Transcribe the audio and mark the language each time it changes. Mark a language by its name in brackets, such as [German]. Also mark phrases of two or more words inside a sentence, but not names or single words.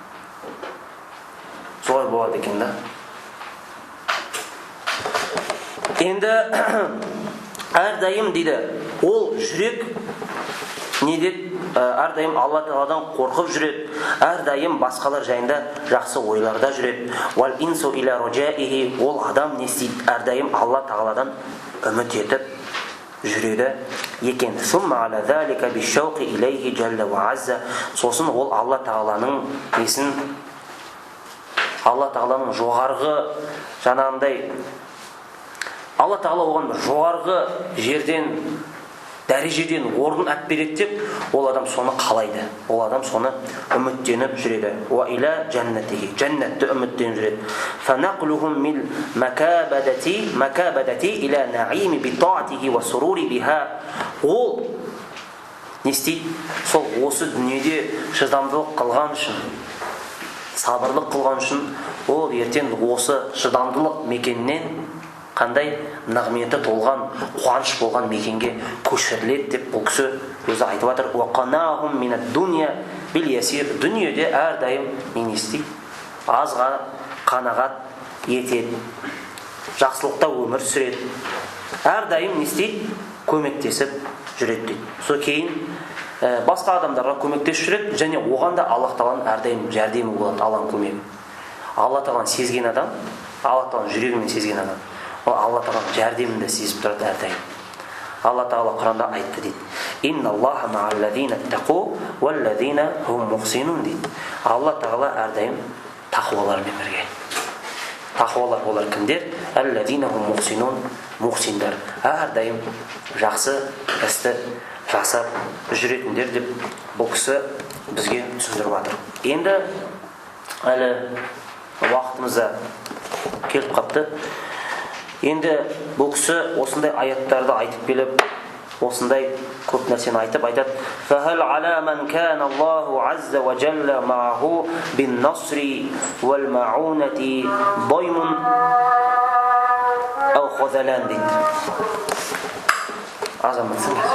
[Kazakh] Солай болады екен да. Енді әрдайым дейді, ол жүрек не деді? Әрдайым Алла Тағаладан қорқып жүреді, әрдайым басқалар жайында жақсы ойларда жүреді. [Arabic] والأنس إلى رجائه, [Kazakh] ол адам не істейді? Әрдайым Алла Тағаладан үміт етіп жүреді екен. [Arabic] ثم على ذلك بالشوق إليه جل وعز. [Kazakh] Сосын ол Алла Тағаланың несін, Алла Тағаланың жоғарғы жаңағындай, Алла Тағала оған бір жоғарғы жерден, дәрежеден орын әп береді деп, ол адам соны қалайды. Ол адам соны үміттеніп жүреді. [Arabic] وإلى جنته, [Kazakh] джаннатты үміттеніп жүреді. [Arabic] فنقلهم من المكابدة إلى نعيم بطاعته والسرور بها. [Kazakh] Ол не істейді? Сол осы дүниеде шыдамдылық қылған үшін, сабырлық қылған үшін, ол ертең осы шыдамдылық мекеннен қандай нығметі толған, қуаныш болған мекенге көшіріледі деп бұл кісі өзі айтып жатыр. [Arabic] وقناهم من الدنيا باليسير. [Kazakh] Дүниеде әрдайым не істейді? Азға қанағат етеді, жақсылықта өмір сүреді, әрдайым не істейді? Көмектесіп жүреді дейді. Сол кейін басқа адамдарға көмектесіп жүреді, және оған да Аллах Тағаланың әрдайым жәрдемі болады, Алланың көмегі. Алла Тағаланы сезген адам, Алла Тағаланың жүрегімен сезген адам, ол Алла Тағаланың жәрдемін сезіп тұрады әрдайым. Алла Тағала Құранда айтты дейді. [Arabic] إن الله مع الذين اتقوا والذين هم محسنون дейді. [Kazakh] Алла Тағала әрдайым тақуалармен бірге. Тақуалар олар кімдер? [Arabic] الذين هم محسنون, мухсиндар. [Kazakh] Әрдайым жақсы істі жасап жүретіндер деп бұл кісі бізге түсіндіріп жатыр. Енді әлі уақытымызда келіп қапты. Енді бұл кісі осындай аяттарды айтып келіп, осындай көп нәрсені айтып айтады. [Arabic] فَهَلْ عَلَى مَنْ كَانَ اللَّهُ عَزَّ وَجَلَّ مَعَهُ بِالنَّصْرِ وَالْمَعُونَةِ ضَيْمٌ أَوْ خَذَلَانٍ дейді. [Kazakh] Азаматсың.